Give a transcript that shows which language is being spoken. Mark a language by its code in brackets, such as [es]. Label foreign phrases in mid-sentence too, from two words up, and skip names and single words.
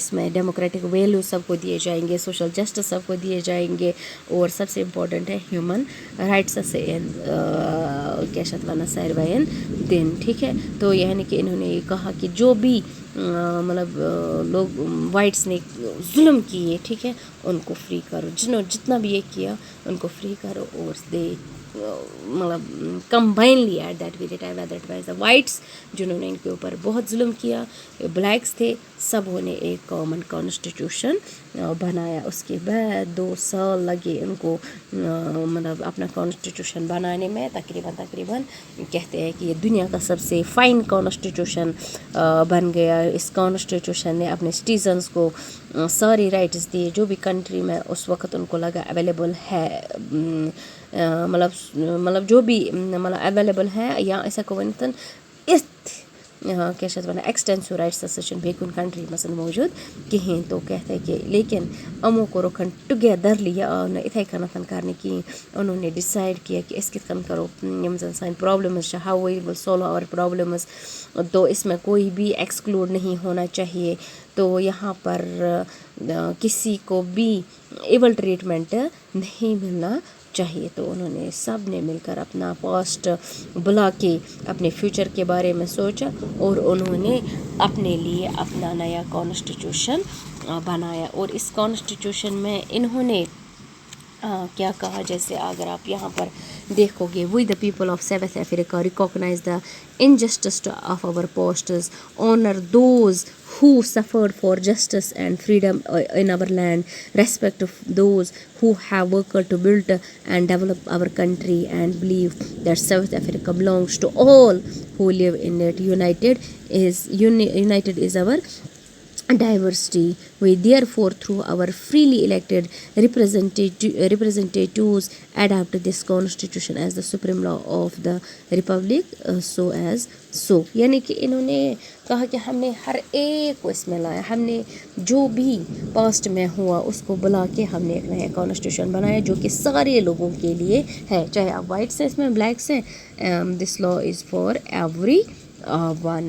[ur] اس میں [en] democratic value [ur] سب کو دیے جائیں گے, [en] social justice [ur] سب کو دیے جائیں گے, اور سب سے امپورٹنٹ ہے [en] human rights [ur] سے [ks] کیا شتوانہ ساروین دن, [ur] ٹھیک ہے. تو یعنی کہ انہوں نے یہ کہا کہ جو بھی مطلب لوگ وائٹس نے ظلم کیے, ٹھیک ہے, ان کو فری کرو, جتنا بھی یہ کیا ان کو فری کرو. اور دے مطلب [en] combinedly at that very time that was the whites [ur] جنہوں نے ان کے اوپر بہت ظلم کیا, بلیکس تھے, سبوں نے ایک [en] common constitution [ur] بنایا. اس کے بعد 2 سال لگے ان کو مطلب اپنا کانسٹیٹیوشن بنانے میں, تقریباً کہتے ہیں کہ یہ دنیا کا سب سے فائن کانسٹیٹیوشن بن گیا. اس کانسٹیٹیوشن نے اپنے سٹیزنس کو ساری رائٹس دیے جو بھی کنٹری میں اس وقت ان کو لگا اویلیبل ہے, مطلب جو بھی مطلب اویلیبل [ks] ہے, یا ایسا کو ونتن اتھ کیا چھِ اَتھ وَنان [en] extensive rights [ks] ہَسا چھِنہٕ بیٚیہِ کُنہِ کَنٹری منٛز موٗجوٗد کِہیٖنۍ [ur] تو کہتے ہیں کہ لیکن [ks] یِمو کوٚرُکھ ٹُگیدرلی یہِ آو نہٕ اِتھَے کٔنٮ۪تھ کَرنہٕ کِہیٖنۍ [ur] انہوں نے ڈِسایڈ کیا کہ [ks] أسۍ کِتھ کٔنۍ کَرو یِم زَن سانہِ پرٛابلِمٕز چھِ [en] how we will solve our problems [ur] تو اس میں کوئی بھی ایکسکلوڈ نہیں ہونا چاہیے تو یہاں پر کسی کو بھی [en] evil treatment [ur] نہیں ملنا چاہیے. تو انہوں نے سب نے مل کر اپنا پاسٹ بلا کے اپنے فیوچر کے بارے میں سوچا اور انہوں نے اپنے لیے اپنا نیا کانسٹیٹیوشن بنایا. [en] اور اس کانسٹیٹیوشن میں انہوں نے کیا کہا, جیسے اگر آپ یہاں پر دیکھو گے, we the people of South Africa recognise the injustice of our pastors, honor those who suffered for justice and freedom in our land, respect of those who have worked to build and develop our country, and believe that South Africa belongs to all who live in it. United is our diversity. We therefore through our freely elected representatives adopt this constitution as the supreme law of the republic, so as so. [ur] یعنی کہ انہوں نے کہا کہ ہم نے ہر ایک کو اس میں لایا, ہم نے جو بھی پاسٹ میں ہوا اس کو بلا کے ہم نے ایک نیا کانسٹیٹیوشن بنایا جو کہ سارے لوگوں کے لیے ہے, چاہے آپ وائٹس ہیں اس میں, بلیکس ہیں. [en] this law is for everyone.